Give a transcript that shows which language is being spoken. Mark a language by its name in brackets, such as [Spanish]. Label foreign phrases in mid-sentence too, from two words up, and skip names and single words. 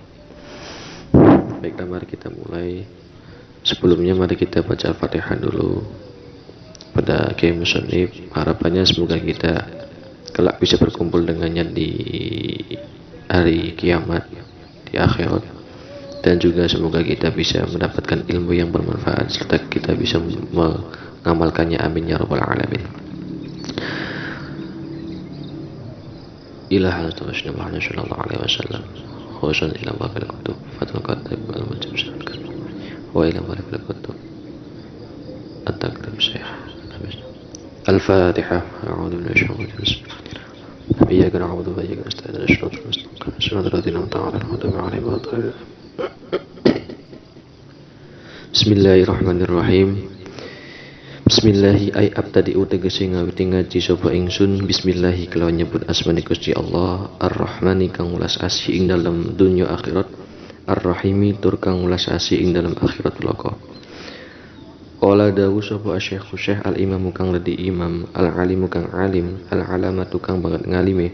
[Indonesian] Baiklah, mari kita mulai. Sebelumnya mari kita baca Al-Fatihah dulu pada Kiai Musannif. Harapannya semoga kita kelak bisa berkumpul dengannya di hari kiamat, di akhirat, dan juga semoga kita bisa mendapatkan ilmu yang bermanfaat serta kita bisa mengamalkannya. [Arabic] آمين يا رب العالمين. إلى حضرة محمد صلى الله عليه وسلم. خصوصا إلى باب الكتب فتح القريب المجيب شرحا وإلى باب الكتب التقريب شيخ الفاتحة. أعوذ بالله من الشيطان الرجيم إياك نعبد وإياك نستعين. صراط الذين أنعمت عليهم غير. Bismillahirrahmanirrahim. بسم الله أي أبتدئ [Javanese] tegese ngawiti ngaji sapa ingsun bismillahi kelawan nyebut asmane Gusti Allah Ar-Rahmani kang welas asih ing dalem dunya akhirat, Ar-Rahimi tur kang welas asih ing dalem akhirat loko. Qala dawu sapa Syekh al-Imam kang radi imam, al-alimu kang alim, al-alamatu kang banget ngalime.